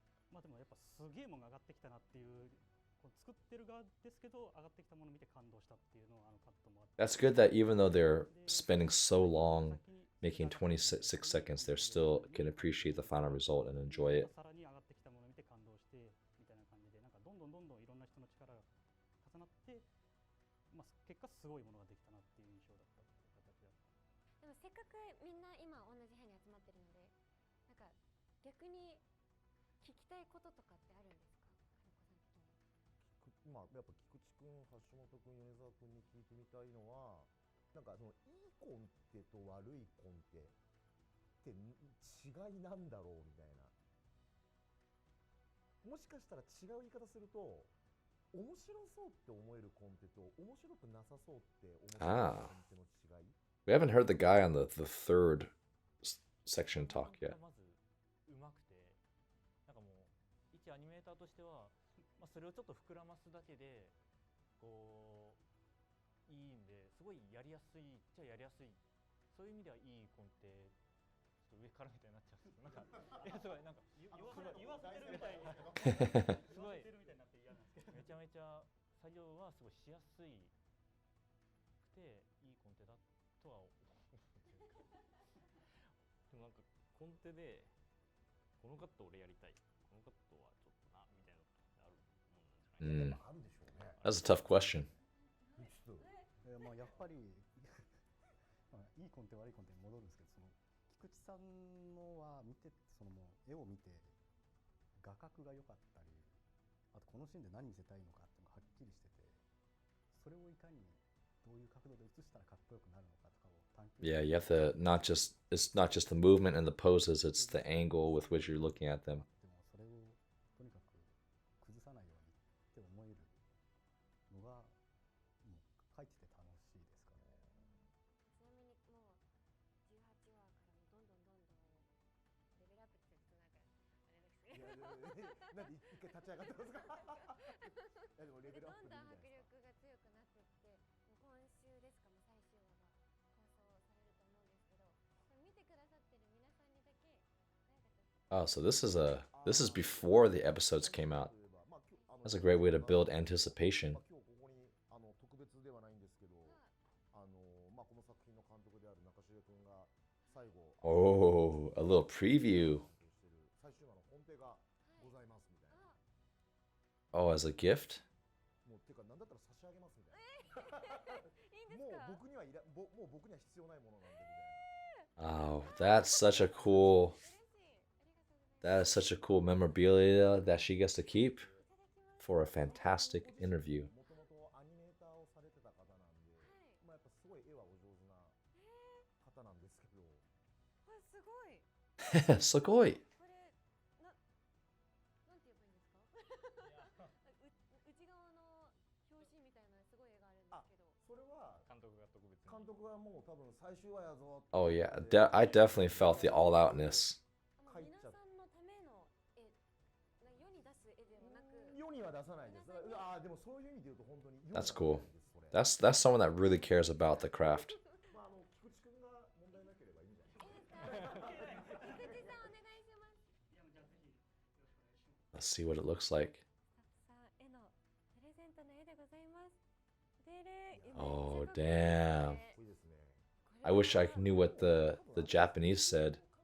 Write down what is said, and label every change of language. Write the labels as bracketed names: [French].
[Japanese] まあでもやっぱすげえもんが上がってきたなっていうこう作ってる側ですけど上がってきたものを見て感動したっていうのはカットもあって [English] That's good that even though they're spending so long making 26 seconds, they still can appreciate the final result and enjoy it. [Japanese] さらに上がってきたものを見て感動してみたいな感じでなんかどんどんいろんな人の力が重なって、まあ、結果すごいものができたなっていう印象だったっていう形だった。でもせっかくみんな今同じ部屋に集まってるので、なんか逆に聞きたいこととかってあるんですか、金子さん的に。まあ、やっぱ菊池君、橋本君、米沢君に聞いてみたいのは、なんかそのいいコンテと悪いコンテって違いなんだろうみたいな。もしかしたら違う言い方すると、面白そうって思えるコンテと面白くなさそうって思えるコンテの違い。 [English] We haven't heard the guy on the third section talk yet. [Japanese] まずうまくて、なんかもう一アニメーターとしては、まあ、それをちょっと膨らますだけでこういいんで、すごいやりやすいっちゃやりやすい。そういう意味ではいいコンテ。ちょっと上からみたいになっちゃうんですけど、なんかいやすごいなんか言わせてるみたいにすごいめちゃめちゃ作業はすごいしやすいくていいコンテだとは思うというか。でもなんかコンテでこのカット俺やりたい、このカットはちょっとなみたいなのってあるもんなんじゃないかな。あるでしょうね。 [English] That's a tough question. [Japanese] まあやっぱりまあいいコンテ悪いコンテに戻るんですけど、その菊池さんのは見てそのもう絵を見て画角が良かったり、あとこのシーンで何見せたいのかっていうのがはっきりしてて、それをいかにどういう角度で映したらかっこよくなるのかとかを探求。 [English] Yeah, you have to it's not just the movement and the poses, it's the angle with which you're looking at them. [Japanese] でもそれをとにかく崩さないようにって思えるのがもう書いてて楽しいですかね。ちなみにもう18話からもどんどんレベルアップってちょっとなんかあれですけど、なんで一回立ち上がってますか。いやでもレベルアップどんどん迫でいいんじゃないですか。力が強くなっていって、もう今週ですか、もう最終話が放送されると思うんですけど、これ見てくださってる皆さんにだけなんかちょっと [English] Oh, so this is before the episodes came out. That's a great way to build anticipation. [Japanese] 今日ここに特別ではないんですけど、まあこの作品の監督である中重君が最後 [English] Oh, a little preview. [Japanese] 最終話の本手がございますみたいな。 [English] Oh, as a gift? [Japanese] もうっていうかなんだったら差し上げますみたいな。いいんですもうか。僕にはいらもう僕には必要ないものなんでみたいな。 [English] Oh, that's such a cool. [Japanese] 嬉しい、ありがとうございます。 [English] That is such a cool memorabilia that she gets to keep for a fantastic interview. [Japanese] もともとアニメーターをされてた方なんで、まあやっぱすごい絵はお上手な方なんですけど、これすごい。 Sugoi. これなんて言えばいいんですか。内側の表紙みたいなすごい絵があるんですけど。それは監督が特別に監督がもう多分最終話やぞ。 [English] Oh yeah, I definitely felt the all outness. [Japanese] 皆さんのための絵、世に出す絵ではなく。世には出さないです。ああでもそういう意味で言うと本当に。 [English] That's cool. That's someone that really cares about the craft. [Japanese] まあ菊池君が問題なければいいんじゃないですか。菊池さんお願いします。 [English] Let's see what it looks like. [Japanese] さあ絵のプレゼントの絵でございます。 [English] Oh damn. [Japanese] いいですね。 [English] I wish I knew what the Japanese said.